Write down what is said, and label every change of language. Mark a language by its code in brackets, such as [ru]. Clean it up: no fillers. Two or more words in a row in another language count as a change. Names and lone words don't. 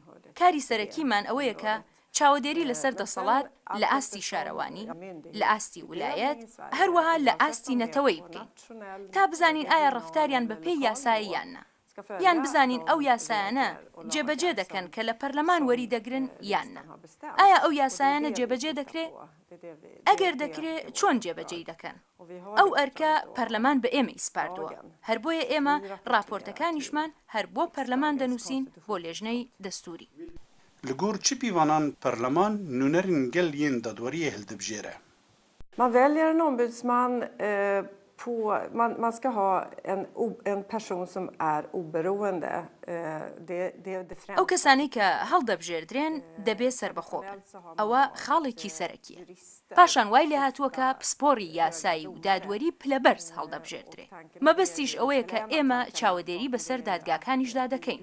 [ckb] کاری سەرەکیمان ئەوەیە کە چاودێری لەسەر دەسەڵات لە ئاستی شارەوانی، لە ئاستی ویلایەت، هەروەها لە ئاستی نەتەوەی بکەین تا بزانین ئایا ڕەفتاریان بە پێی یاسایی یاننا، یان بزانین ئەو یاسایانە جێبەجێ دەکەن کە لە پەرلەمان وەری دەگرن یاننا. ئایا ئەو یاسایانە جێبەجێ دەکرێت؟ ئەگەر دەکرێت چۆن جێبەجێ دەکەن؟ ئەو ئەرکە پەرلەمان بە ئێمە ئیسپاردووە، هەر بۆیە ئێمە راپۆرتەکانیشمان هەر بۆ پەرلەمان دەنووسین بۆ لێژنەی دەستوری. [ku] Li gor çi pîvanan perleman nûnerên gel yên dadweriyê hildibijêre? [sv] Man väljer en ombudsman man ska ha en person som är oberoende. [ckb] ئەو کەسانی کە هەڵدەبژێردرێن دەبێت سەربەخۆ بن. ئەوە خاڵێکی سەرەکیە. پاشان وای لێ هاتووە کە پسپۆڕی یاسایی و دادوەری پلەبەرز هەڵدەبژێردرێ. مەبەستیش ئەوەیە کە ئێمە چاودێری بەسەر دادگاکانیشدا دەکەین.